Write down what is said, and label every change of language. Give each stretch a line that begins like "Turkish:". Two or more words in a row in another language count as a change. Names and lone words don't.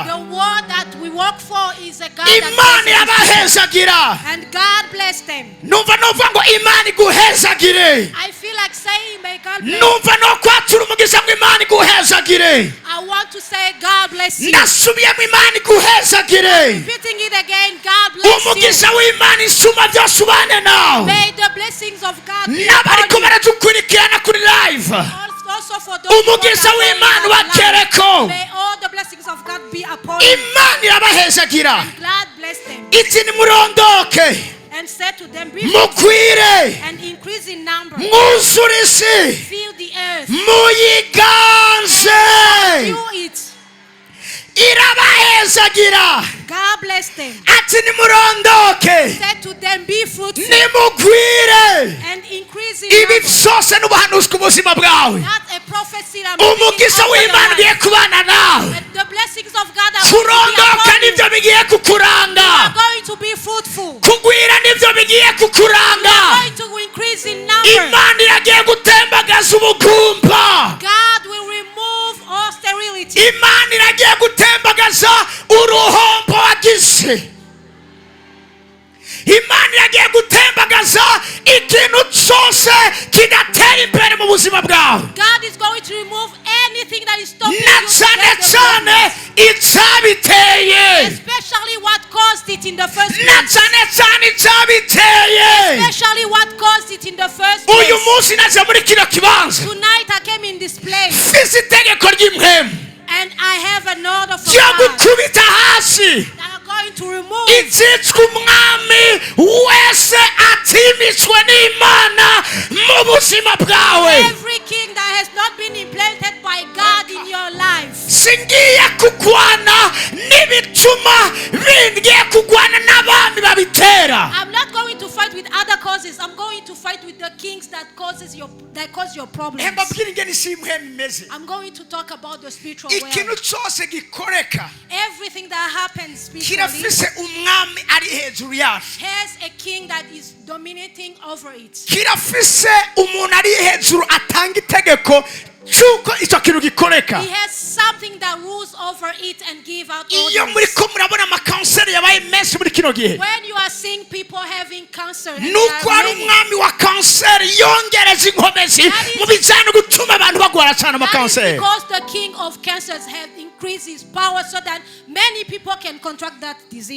English: The word that we work for is a God
Rundi: Imana
English: that blesses.
Rundi: irabahezagira.
English: And God blessed them.
Rundi: Numva ngo Imana iguhezagire.
English: I feel like saying, may God bless.
Rundi: Numva no kwatura umugisha ngo Imana iguhezagire.
English: I want to say, God bless you.
Rundi: Nasubiyemo Imana iguhezagire.
English: Repeating it again, God bless you.
Rundi: Umugisha w'Imana isuma byose ubane nawe.
English: May the blessings of God be
Rundi: N'abariko
English: upon you.
Rundi: baradukurikirana kuri live,
English: Also for those who
Rundi: umugisha
English: are
Rundi: w'Imana
English: following us live,
Rundi: ubagereko.
English: may all the blessings of God be upon you.
Rundi: Imana irabahezagira.
English: God bless them
Rundi: Iti nimurondoke,
English: and said to them, be
Rundi: mukwire,
English: and increase in number,
Rundi: mwuzure isi,
English: fill the earth,
Rundi: muyiganze.
English: fill it.
Rundi: Irabahezagira.
English: God bless them.
Rundi: Ati nimurondoke,
English: Said to them, be fruitful
Rundi: nimugwire.
English: and increase in
Rundi: Ibi
English: number.
Rundi: byose n'ubuhanuzi ku buzima bwawe.
English: Not a prophecy that I'm
Rundi: Umugisha w'Imana ugiye kubana nawe.
English: and the blessings of God are going to be
Rundi: Kurondoka
English: upon you.
Rundi: nibyo bigiye
English: You are
Rundi: kukuranga.
English: going to be fruitful.
Rundi: Kugwira nibyo bigiye kukuranga.
English: Going to increase in number.
Rundi: Imana iragiye gutembagaza ubugumba.
English: God will remove all sterility.
Rundi: Imana iragiye gutembagaza uruhombo wagize. Imana iragiye gutembagaza ikintu cyose kidatera imbere mu buzima bwawe,
English: God is going to remove anything that is stopping
Rundi: na
English: you,
Rundi: cyane
English: from
Rundi: cyane icyabiteye,
English: especially what caused it in the first
Rundi: na
English: place.
Rundi: cyane cyane icyabiteye.
English: Especially what caused it in the first
Rundi: Uyu
English: place.
Rundi: munsi naje muri kino kibanza
English: Tonight I came in this place
Rundi: mfise itegeko ry'impwemu
English: and I have an order from
Rundi: ryo
English: God
Rundi: gukubita hasi
English: that are going to remove
Rundi: ibyitwa umwami wese atimitswe n'Imana mu buzima bwawe.
English: every king that has not been implanted by God in your life.
Rundi: Singiye kugwana n'ibituma bingiye kugwana n'abami babitera.
English: I'm not going to fight with other causes. I'm going to fight with the kings that cause your problems.
Rundi: mbabwira ingene isi y'umuhemu imeze.
English: I'm going to talk about the spiritual
Rundi: ikintu
English: world.
Rundi: cyose gikoreka
English: Everything that happens spiritually
Rundi: kirafise umwami ari hejuru yacu,
English: has a king that is dominating over it.
Rundi: kirafise umuntu ari hejuru atanga itegeko cyuko icyo kintu gikoreka.
English: He has something that rules over it and give out
Rundi: iyo
English: orders.
Rundi: muri ko murabona amakanseri yabaye menshi muri kino gihe,
English: When you are seeing people having cancer, and
Rundi: nuko
English: there are
Rundi: ari
English: many,
Rundi: umwami wa kanseri yongereza inkomezi mu bijyanye no gutuma abantu bagwara cyane
English: that is
Rundi: amakanseri.
English: because the king of cancers has increased his power so that many people can contract that disease.